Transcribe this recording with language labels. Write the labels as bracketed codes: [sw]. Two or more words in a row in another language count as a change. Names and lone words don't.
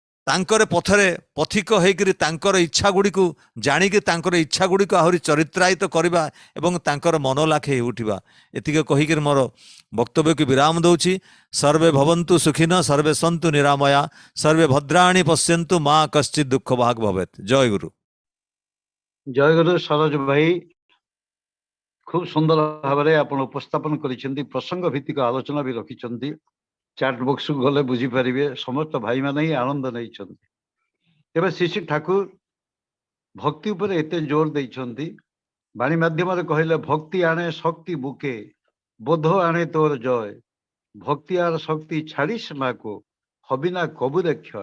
[or] ତାଙ୍କର ପଥରେ ପଥିକ ହେଇକରି ତାଙ୍କର ଇଚ୍ଛା ଗୁଡ଼ିକୁ ଜାଣିକି ତାଙ୍କର ଇଚ୍ଛା ଗୁଡ଼ିକୁ ଆହୁରି ଚରିତ୍ରାୟିତ କରିବା ଏବଂ ତାଙ୍କର ମନ ଲାଖେ ଉଠିବା। ଏତିକି କହିକିରି ମୋର ବକ୍ତବ୍ୟକୁ ବିରାମ ଦଉଛି। [sa] ସର୍ବେ ଭବନ୍ତୁ ସୁଖିନ, ସର୍ବେ ସନ୍ତୁ ନିରାମୟା, ସର୍ବେ ଭଦ୍ରାଣୀ ପଶ୍ୟନ୍ତୁ, ମା କଶ୍ଚିତ୍ ଦୁଃଖ ଭାଗ ଭବେତ୍। [or] ଜୟ ଗୁରୁ। ଜୟ ଗୁରୁ। ସରୋଜ ଭାଇ [bn] খুব সুন্দর ভাবে [or] ଆପଣ ଉପସ୍ଥାପନ କରିଛନ୍ତି। ପ୍ରସଙ୍ଗ ଭିତ୍ତିକ ଆଲୋଚନା ବି ରଖିଛନ୍ତି। ଚାଟ ବକ୍ସକୁ ଗଲେ ବୁଝିପାରିବେ ସମସ୍ତ ଭାଇମାନେ ହିଁ ଆନନ୍ଦ ନେଇଛନ୍ତି। ତେବେ ଶ୍ରୀ ଠାକୁର ଭକ୍ତି ଉପରେ ଏତେ ଜୋର ଦେଇଛନ୍ତି, ବାଣୀ ମାଧ୍ୟମରେ କହିଲେ [bn] ভক্তি আনে শক্তি বুকে, বোধ আনে তোর জয়, ভক্তি আর শক্তি ছাড়িস মাকু, হবিনা কবুরে ক্ষয়।